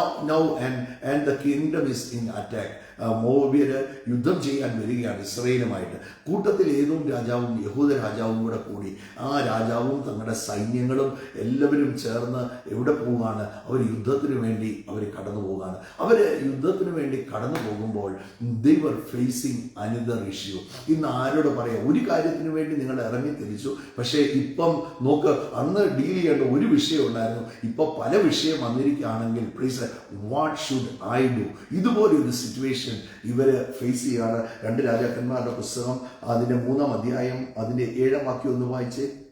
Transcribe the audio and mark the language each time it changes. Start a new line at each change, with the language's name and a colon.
English: Now and the kingdom is in attack.
Malayalam: മോവോബ്യര് യുദ്ധം ചെയ്യാൻ വരികയാണ് ഇസ്രയേലുമായിട്ട്. കൂട്ടത്തിൽ ഏദോം രാജാവും യഹൂദ രാജാവും കൂടി ആ രാജാവും തങ്ങളുടെ സൈന്യങ്ങളും എല്ലാവരും ചേർന്ന് എവിടെ പോവുകയാണ്? അവർ യുദ്ധത്തിന് വേണ്ടി കടന്നു പോവുകയാണ്. യുദ്ധത്തിന് വേണ്ടി കടന്നു പോകുമ്പോൾ
English: they were facing another issue.
Malayalam: ഇന്ന് ആരോട് പറയാം? ഒരു കാര്യത്തിന് വേണ്ടി നിങ്ങൾ ഇറങ്ങി തിരിച്ചു, പക്ഷേ ഇപ്പം നോക്ക്, അന്ന് ഡീൽ ചെയ്യേണ്ട ഒരു വിഷയം ഉണ്ടായിരുന്നു, ഇപ്പൊ പല വിഷയം വന്നിരിക്കുകയാണെങ്കിൽ
English: Please what should I do?
Malayalam: ഇതുപോലെ ഒരു സിറ്റുവേഷൻ ഇവര് ഫേസ് ചെയ്യാണ്. 2 രാജാക്കന്മാരുടെ പുസ്തകം അതിന്റെ 3-ാം അധ്യായം അതിന്റെ 7-ാം വാക്യം ഒന്ന് വായിച്ചേ.